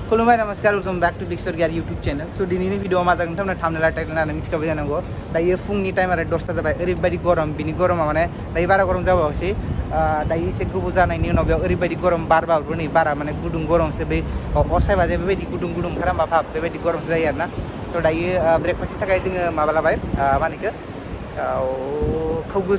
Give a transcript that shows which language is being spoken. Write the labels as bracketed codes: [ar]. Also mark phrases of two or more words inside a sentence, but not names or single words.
[brx] खुलुमबाय नमस्कार [en] welcome back to Big Star Gear YouTube channel [brx] सो दिनैनि भिडिअ मा जागोन नोंथांमोना [en] thumbnail title [brx] नायनानै मिथिखाबाय जानांगौ दायो फुंनि टाइम आरो 10ता जाबाय ओरैबायदि गरम बिनि गरमा माने दायो बारा गरम जाबावासै दायो एसे गोबाव जानायनि उनाव बेयाव ओरैबायदि गरम बारबाबो नै बारा माने गुदुं गरमसो बै अर सायबा जे बेबायदि गुदुं गुदुं ओंखारा भाब बेबायदि गरमसो जायो आरोना थ' दायो ब्रेकफास्टनि थाखाय जोङो माबा लाबाय मा होनो इखो खौगुस